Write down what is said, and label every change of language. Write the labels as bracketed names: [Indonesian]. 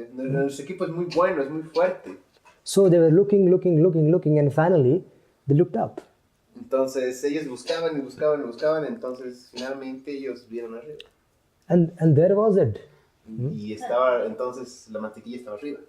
[Spanish] Nuestro equipo es muy bueno, es muy fuerte. [English] So they were looking, and finally they looked up. [Spanish] Entonces ellos buscaban y buscaban y buscaban, entonces finalmente ellos vieron arriba. [English] And there was it. [Spanish] Y estaba, entonces la mantequilla estaba arriba.